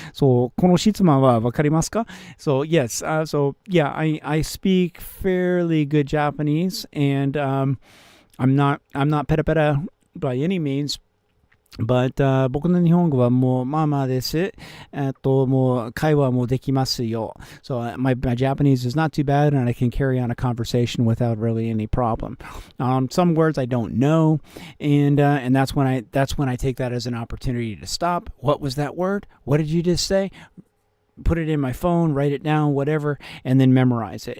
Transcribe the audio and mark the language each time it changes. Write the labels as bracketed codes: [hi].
[ja] そう、この質問はわかりますか？ [en] So, yes. So, yeah, I speak fairly good Japanese, and I'm not peta peta by any means. [ja] But 僕の日本語はもうまあまあです。もう会話もできますよ。 [en] So my Japanese is not too bad, and I can carry on a conversation without really any problem. Some words I don't know, and that's when I take that as an opportunity to stop. What was that word? What did you just say? Put it in my phone, write it down, whatever, and then memorize it.